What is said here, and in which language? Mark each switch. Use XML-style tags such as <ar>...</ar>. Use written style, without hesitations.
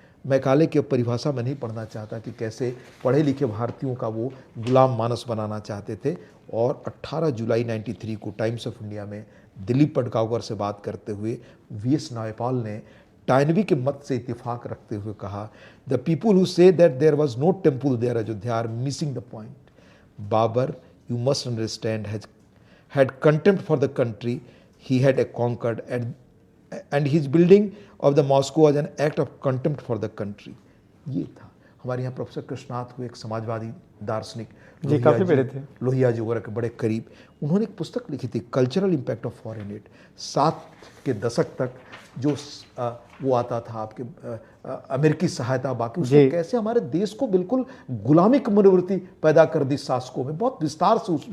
<hi>Macaulay की परिभाषा में नहीं पढ़ना चाहता कि कैसे पढ़े लिखे भारतीयों का वो गुलाम मानस बनाना चाहते थे। और 18 जुलाई 93 को टाइम्स ऑफ इंडिया में दिलीप पडगांवकर से बात करते हुए वीएस नायपाल ने टायनबी के मत से इत्तेफाक रखते हुए कहा,</hi> <en>The people who say that there was no temple there Ayodhya are missing the point. Babur, you must understand, had contempt for the country he had conquered, and his building of the Moscow was an act of contempt for the country।</en> <hi>ये था। हमारे यहाँ professor Krishnanath हुए, एक समाजवादी दार्शनिक, जी काफी बड़े थे, लोहिया जी वगैरह के बड़े करीब। उन्होंने एक पुस्तक लिखी थी,</hi> <en>Cultural impact of foreign aid.</en> <hi>7 के दशक तक जो वो आता था आपके अमेरिकी सहायता, बाकी उसने कैसे हमारे देश को बिल्कुल गुलामी की मनोवृत्ति पैदा कर दी शासकों में, बहुत विस्तार से उस</hi>